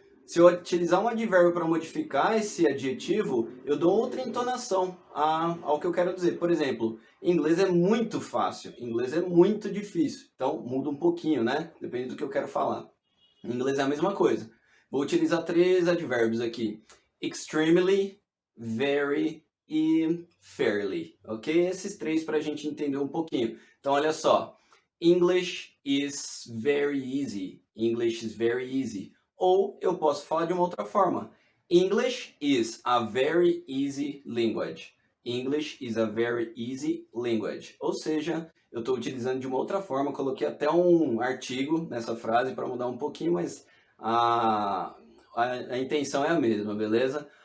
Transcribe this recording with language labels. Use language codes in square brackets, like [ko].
[pt] Se eu utilizar um advérbio para modificar esse adjetivo, eu dou outra entonação ao que eu quero dizer. Por exemplo, inglês é muito fácil, inglês é muito difícil. Então, muda um pouquinho, né? Depende do que eu quero falar. Em inglês é a mesma coisa. Vou utilizar três advérbios aqui. [en] Extremely, very e fairly. Ok? [pt] Esses três para a gente entender um pouquinho. Então, olha só. English is very easy. English is very easy. Ou eu posso falar de uma outra forma. [en] English is a very easy language. English is a very easy language. [pt] Ou seja, eu estou utilizando de uma outra forma, coloquei até um artigo nessa frase para mudar um pouquinho, mas a intenção é a mesma, beleza?